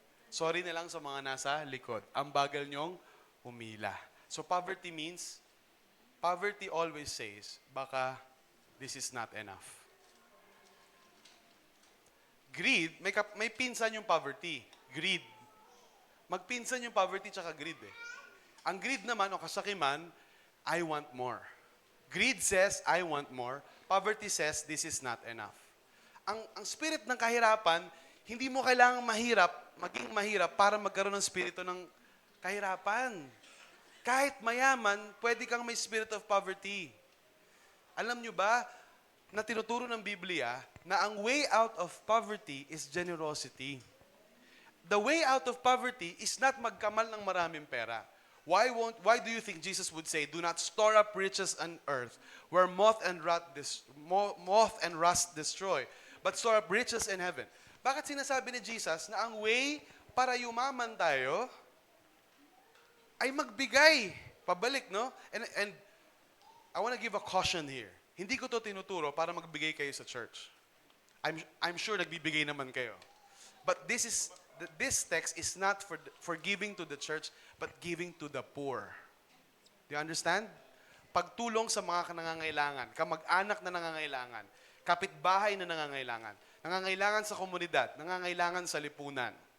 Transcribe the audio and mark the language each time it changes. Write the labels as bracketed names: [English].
[Filipino] Sorry na lang sa mga nasa likod. Ang bagal nyong umila. [English] So poverty means, poverty always says, baka this is not enough. [Filipino] Greed, may pinsan yung poverty. Greed. Magpinsan yung poverty tsaka greed eh. Ang greed naman o kasakiman, [English] I want more. Greed says, I want more. Poverty says, this is not enough. [Filipino] Ang spirit ng kahirapan, hindi mo kailangang maging mahirap para magkaroon ng spirito ng kahirapan. Kahit mayaman, pwede kang may spirit of poverty. Alam nyo ba, na tinuturo ng Biblia, na ang [English] way out of poverty is generosity. The way out of poverty is not [Filipino] magkamal ng maraming pera. [English] Why do you think Jesus would say, do not store up riches on earth, where moth and rust destroy, but store up riches in heaven? [Filipino] Bakit sinasabi ni Jesus na ang way para yumaman tayo ay magbigay? Pabalik, no? [English] And I want to give a caution here. [Filipino] Hindi ko to tinuturo para magbigay kayo sa church. [English] I'm sure [Filipino] nagbibigay naman kayo. [English] But this text is not for giving to the church, but giving to the poor. Do you understand? [Filipino] Pagtulong sa mga nangangailangan, kamag-anak na nangangailangan, kapitbahay na nangangailangan sa komunidad, nangangailangan sa lipunan.